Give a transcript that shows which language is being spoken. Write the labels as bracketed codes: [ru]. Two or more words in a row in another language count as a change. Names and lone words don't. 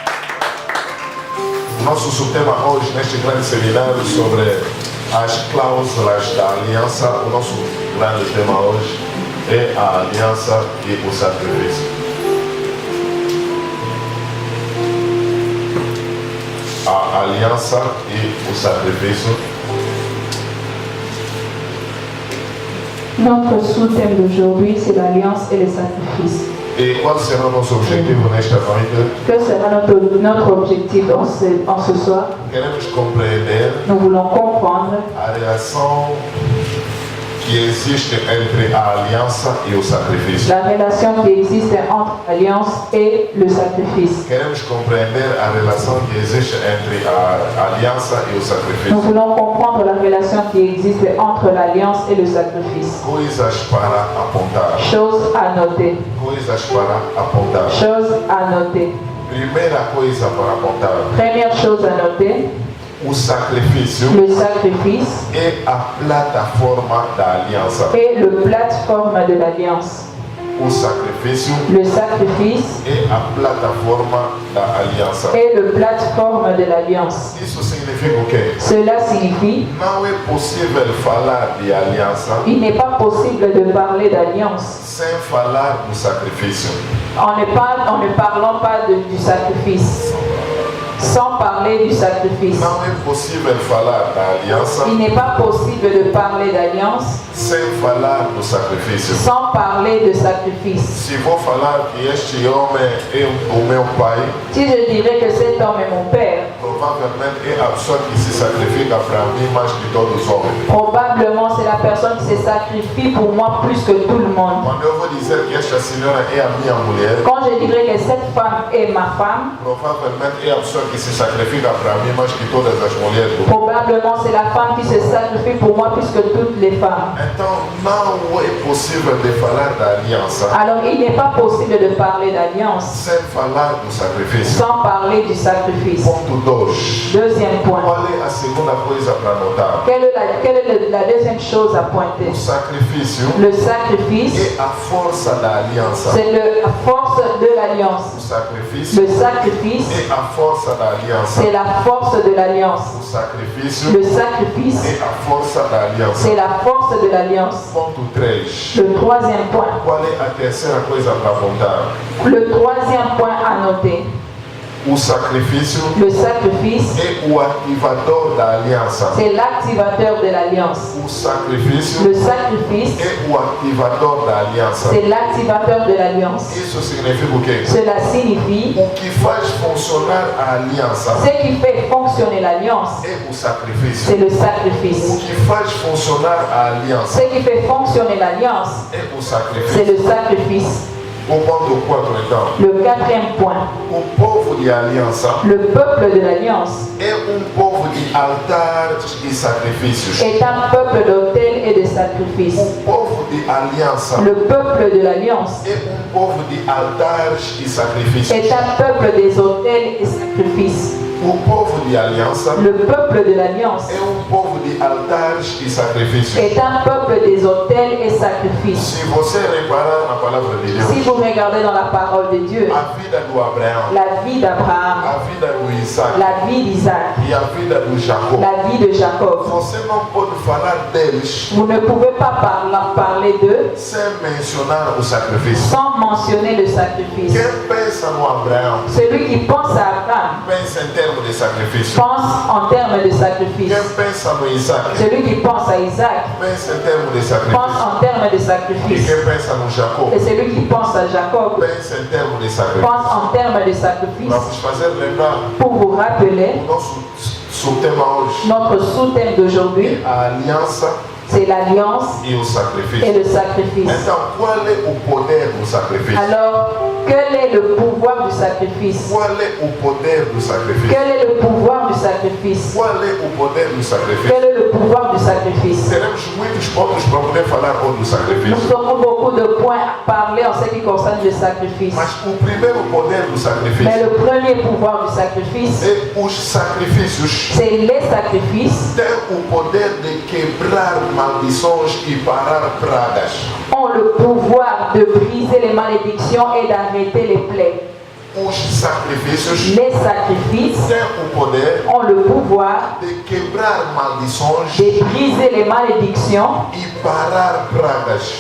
[pt] Nosso subtema hoje, neste grande seminário sobre as cláusulas da aliança, o nosso grande tema hoje é a aliança e o sacrifício. A aliança e o sacrifício. [fr] Notre sous-thème d'aujourd'hui, c'est l'alliance et le sacrifice. [pt] E qual será o nosso objetivo nesta noite? [fr] Que sera notre objectif en ce soir? [pt] Queremos compreender [fr] Nous voulons comprendre [pt] a relação que existe entre a aliança e o sacrifício. [fr] la relation qui existe entre l'alliance et le sacrifice. [pt] Queremos compreender a relação que existe entre a aliança e o sacrifício. [fr] Nous voulons comprendre la relation qui existe entre l'alliance et le sacrifice. [pt] Coisas para apontar. [fr] Chose à noter. [pt] Coisas para apontar. [fr] Chose à noter. [pt] Primeira coisa para apontar. [fr] Première chose à noter. [pt] O sacrifício [fr] Le sacrifice [pt] é a plataforma da aliança. [fr] est le plateforme de l'alliance. [pt] O sacrifício [fr] Le sacrifice [pt] é a plataforma da aliança. [fr] est le plateforme de l'alliance. [pt] Isso significa o quê? [fr] Cela signifie [pt] Não é possível falar de aliança [fr] qu'il n'est pas possible de parler d'alliance [pt] sem falar do sacrifício. [fr] en ne parlant pas du sacrifice. Sans parler du sacrifice. [pt] Não é possível falar da aliança [fr] Il n'est pas possible de parler d'alliance [pt] sem falar do sacrifício. [fr] sans parler de sacrifice. [pt] Se vou falar que este homem é o meu pai, [fr] Si je dirais que cet homme est mon père, [pt] provavelmente é a pessoa que se sacrifica para mim mais que todos os homens. [fr] probablement c'est la personne qui se sacrifie pour moi plus que tout le monde. [pt] Quando eu vou dizer que esta senhora é a minha mulher, [fr] Quand je dirais que cette femme est ma femme, [pt] provavelmente é a pessoa que se sacrifica para mim mais que todas as mulheres do mundo. [fr] probablement c'est la femme qui se sacrifie pour moi plus que toutes les femmes. [pt] Então não é possível de falar da aliança [fr] Alors il n'est pas possible de parler d'alliance [pt] sem falar do sacrifício. [fr] sans parler du sacrifice. [pt] Ponto 2. [fr] Deuxième point. [pt] Qual é a segunda coisa para notar? [fr] Quelle est la deuxième chose à pointer? [pt] O sacrifício [fr] Le sacrifice, [pt] é a força da aliança. [fr] c'est la force de [pt] O [fr] l'alliance. [pt] sacrifício [fr] Le sacrifice, [pt] é a força da aliança. [fr] c'est la force de l'alliance. [pt] O sacrifício [fr] Le sacrifice, [pt] é a força da aliança. [fr] c'est la force de l'alliance. [pt] Ponto 3. [fr] Le troisième point. [pt] Qual é a terceira coisa para apontar? [fr] Le troisième point à noter. [pt] O sacrifício [fr] Le sacrifice, [pt] é o ativador da aliança. [fr] c'est l'activateur de l'alliance. [pt] O sacrifício [fr] Le sacrifice, [pt] é o ativador da aliança. [fr] c'est l'activateur de l'alliance. [pt] Isso significa o quê? [fr] Cela signifie [pt] O que faz funcionar a aliança [fr] ce qui fait fonctionner l'alliance, [pt] é o sacrifício. [fr] c'est le [pt] O [fr] sacrifice. [pt] que faz funcionar a aliança [fr] Ce qui fait fonctionner l'alliance, [pt] é o [fr] c'est [pt] sacrifício. [fr] le sacrifice. [pt] O ponto 4, então. [fr] Le quatrième point. [pt] O povo de aliança [fr] Le peuple de l'alliance [pt] é povo de altares e sacrifícios. [fr] est un peuple d'autel et de sacrifices. [pt] O povo de aliança [fr] Le peuple de l'alliance [pt] é povo de altares e sacrifícios. [fr] est un peuple des autels et sacrifices. [pt] O povo de aliança [fr] Le peuple de l'alliance [pt] é povo de altares e sacrifícios. [fr] est un peuple des autels et sacrifices. [pt] Se você reparar na palavra de Deus, [fr] Si vous regardez dans la parole de Dieu, [pt] a vida do Abraão, [fr] la vie d'Abraham, [pt] a vida do Isaac [fr] la vie d'Isaac, [pt] e a vida do Jacó, [fr] la vie de Jacob, [pt] você não pode falar deles [fr] vous ne pouvez pas parler d'eux [pt] sem mencionar o sacrifício. [fr] sans mentionner le sacrifice. [pt] Quem pensa no Abraão, [fr] Celui qui pense à Abraham [pt] pensa em ter termos de sacrifício. [fr] pense en termes de sacrifice. [pt] Quem pensa no Isaac, [fr] Celui qui pense à Isaac [pt] pensa em termos de [fr] pense [pt] sacrifício. [fr] en termes de [pt] E [fr] sacrifice. [pt] quem pensa no Jacob, [fr] Et celui qui pense à Jacob [pt] pensa em termos de sacrifício. [fr] pense en termes de sacrifice. [pt] Vamos fazer lembrar [fr] Pour vous rappeler, [pt] o nosso subtema hoje. [fr] notre sous-thème d'aujourd'hui, [pt] A aliança [fr] c'est l'alliance [pt] e o [fr] et [pt] sacrifício. [fr] le sacrifice. [pt] Então, qual é o poder do sacrifício? [fr] Alors, quel est le pouvoir du sacrifice? [pt] Qual é o poder do sacrifício? [fr] Quel est le pouvoir du sacrifice? [pt] Qual é o poder do sacrifício? [fr] Quel est le pouvoir du sacrifice? [pt] Teremos muitos pontos para poder falar hoje do [fr] Nous [pt] sacrifício. [fr] aurons beaucoup de points à parler en ce qui concerne le sacrifice. [pt] Mas o primeiro poder do [fr] Mais [pt] sacrifício [fr] le premier pouvoir du sacrifice, [pt] é os sacrifícios [fr] c'est les sacrifices [pt] têm o poder de quebrar maldições e parar pragas. [fr] ont le pouvoir de briser les malédictions et d'arrêter les plaies. [pt] Os sacrifícios [fr] Les sacrifices [pt] têm o poder [fr] ont le pouvoir [pt] de quebrar maldições [fr] de briser les malédictions [pt] e parar pragas.